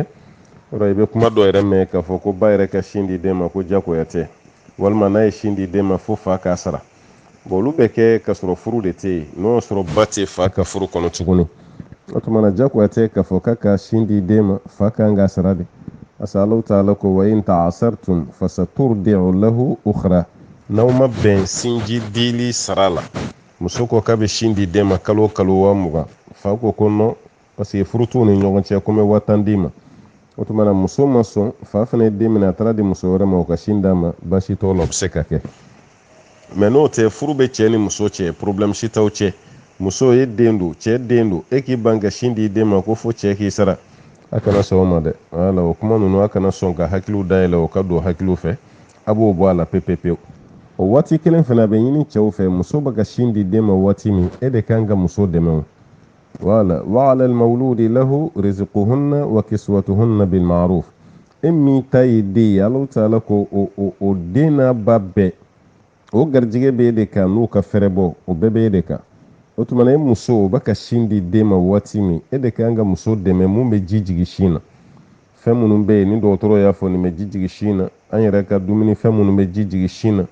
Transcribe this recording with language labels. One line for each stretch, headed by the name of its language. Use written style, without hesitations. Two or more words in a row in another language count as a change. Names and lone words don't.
Bambara: I bɛ kuma dɔ yɛrɛ mɛn k'a fɔ ko ba yɛrɛ ka sin di den ma ko diyagoya tɛ, walima n'a ye sin di den ma fo fa k'a sara. Bon, olu bɛ kɛ ka sɔrɔ furu de tɛ yen, n'o y'a sɔrɔ ba tɛ fa ka furu kɔnɔ tuguni. O tuma na diyagoya tɛ k'a fɔ k'a ka sin di den ma, fa kan k'a sara de. Parce que Alahu Taala ko
Arabic: وإن تعاسرتم فسترضع له أخرى.
Bambara: N'aw ma bɛn sinji dili sara la, muso ko k'a bɛ sin di den ma kalo o kalo 20,000, fa ko non parce que furu t'u ni ɲɔgɔn cɛ ko n bɛ 10,000 d'i ma. O tuma na muso ma sɔn, fa fana ye den minɛ a taara di muso wɛrɛ ma o ka sin d'a ma, baasi t'o la o bɛ se ka kɛ. Mais n'o tɛ furu bɛ cɛ ni muso cɛ, problème si t'aw cɛ. Muso ye den don, cɛ den don, e k'i ban ka sin di den ma ko fo cɛ k'i sara, a kana sɔn o ma dɛ. Voilà, o kuma ninnu a kana sɔn ka hakiliw dayɛlɛ o ka don hakiliw fɛ, a b'o bɔ a la pepepewu. O waati kelen fana a bɛ ɲini cɛw fɛ, muso bɛ ka sin di den ma waati min, e de kan ka muso dɛmɛ o. Voilà,
Arabic: وعلى المولود له رزقهن وكسوتهن بالمعروف.
Bambara: E min ta ye den ye, Alahu Taala ko o den n'a ba bɛɛ, o garijɛgɛ bɛ e de kan n'u ka fɛrɛ bɔ, o bɛɛ bɛ e de kan. O tuma na e muso o bɛ ka sin di den ma waati min, e de kan ka muso dɛmɛ mun bɛ ji jigin sin na. Fɛn minnu bɛ yen ni dɔgɔtɔrɔ y'a fɔ nin bɛ ji jigin sin na, an yɛrɛ ka dumuni fɛn minnu bɛ ji jigin sin na.